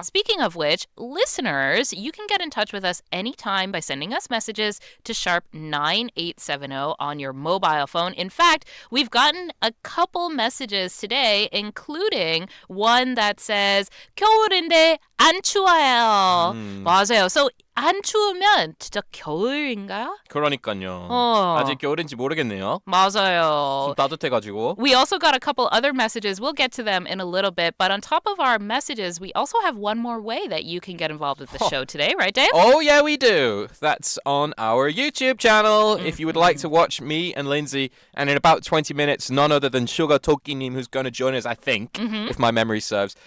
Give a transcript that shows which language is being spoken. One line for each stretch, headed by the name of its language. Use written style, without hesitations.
English: Speaking of which, listeners, you can get in touch with us anytime by sending us messages to sharp 9870 on your mobile phone. In fact, we've gotten a couple messages today, including one that says
Korean: 겨울인데 안 추워요. 맞아요. So 안 추우면 진짜 겨울인가요? 그러니까요. 아직 겨울인지 모르겠네요. 맞아요. 좀 따뜻해가지고.
English: We also got a couple other messages. We'll get to them in a little bit. But on top of our messages, we also have one more way that you can get involved with the show today, right, Dave? Oh, yeah, we do. That's on our YouTube channel. If you would like to watch me and Lindsay, and in about 20 minutes, none other than 슈가토끼님, who's going to join us, I think, if my memory serves.